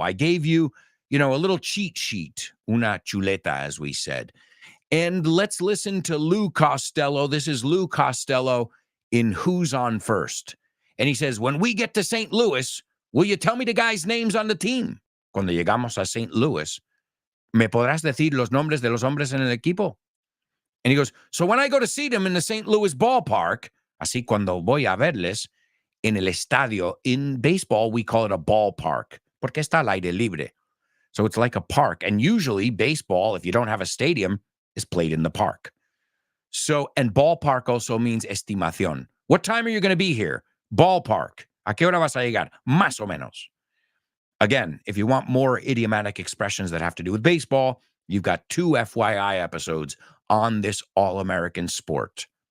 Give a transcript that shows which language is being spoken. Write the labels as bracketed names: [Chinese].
[English] I gave you, a little cheat sheet, una chuleta, as we said. And let's listen to Lou Costello. This is Lou Costello in Who's On First. And he says, when we get to St. Louis, will you tell me the guys' names on the team? [Spanish] Cuando llegamos a St. Louis, ¿me podrás decir los nombres de los hombres en el equipo? [English] And he goes, so when I go to see them in the St. [Spanish] Louis ballpark, así cuando voy a verles en el estadio, [English] in baseball, we call it a ballpark, [Spanish] porque está al aire libre. [English] So it's like a park. And usually baseball, if you don't have a stadium, is played in the park. So, and ballpark also means estimación. What time are you going to be here? Ballpark. [Spanish] ¿A qué hora vas a llegar? Más o menos. [English] Again, if you want more idiomatic expressions that have to do with baseball, you've got 2 FYI episodes on this all-American sport.